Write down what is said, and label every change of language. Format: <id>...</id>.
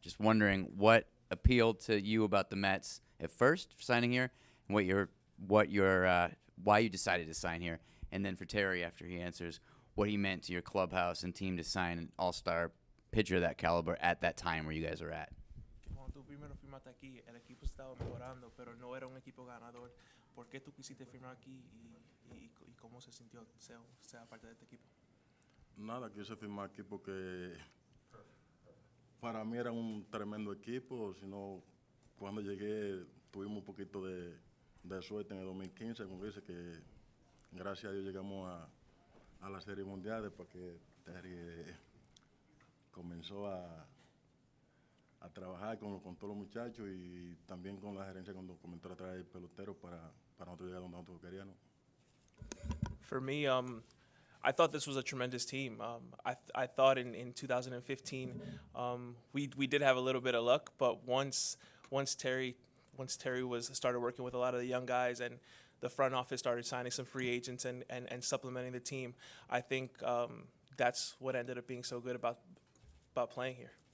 <en>Just wondering what appealed to you about the Mets at first, signing here, and why you decided to sign here, and then for Terry, after he answers, what he meant to your clubhouse and team to sign an all-star pitcher of that caliber at that time where you guys are at.</en> <es>Cuando tú primero firmaste aquí, el equipo estaba mejorando, pero no era un equipo ganador. ¿Por qué tú quisiste firmar aquí y cómo se sintió ser parte de este equipo? Nada, quise firmar aquí porque para mí era un tremendo equipo, sino cuando llegué tuvimos un poquito de suerte en el 2015, como dice que gracias a Dios llegamos a la Serie Mundial después que Terry comenzó a trabajar con todos los muchachos y también con la gerencia cuando comenzó a traer peloteros para nosotros llegar donde nosotros queríamos.</es> <en>For me, I thought this was a tremendous team. I thought in 2015 we did have a little bit of luck, but once Terry started working with a lot of the young guys and the front office started signing some free agents and supplementing the team, I think that's what ended up being so good about playing here.</en>